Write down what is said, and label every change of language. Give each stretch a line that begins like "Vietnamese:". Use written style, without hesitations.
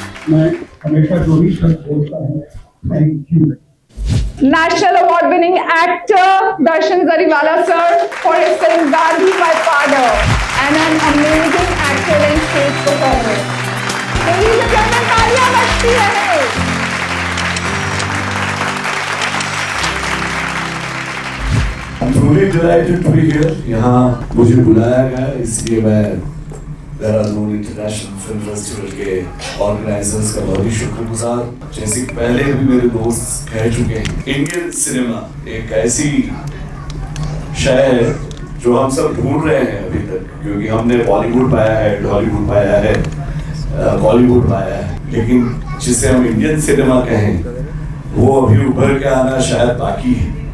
Hindi: मैं हमेशा जो भी शब्द बोलता हूँ, thank you.
English: National Award winning actor Darshan Zariwala sir for his film Gandhi My Father, and an amazing actor and stage performer. Ladies and gentlemen,
Hindi: तालियां बजती रहे।
English: I'm truly delighted to be here.
Hindi: यहाँ मुझे बुलाया गया, इसलिए मैं Dehradun international film festival के ऑर्गेनाइजर्स का बहुत ही शुक्रगुजार। जैसे पहले भी मेरे दोस्त कह चुके हैं, इंडियन सिनेमा एक ऐसी शय है जो हम सब ढूंढ रहे हैं अभी तक, क्योंकि हमने बॉलीवुड पाया है, हॉलीवुड पाया है, बॉलीवुड पाया है, लेकिन जिसे हम इंडियन सिनेमा कहें वो अभी उभर के आना शायद बाकी है।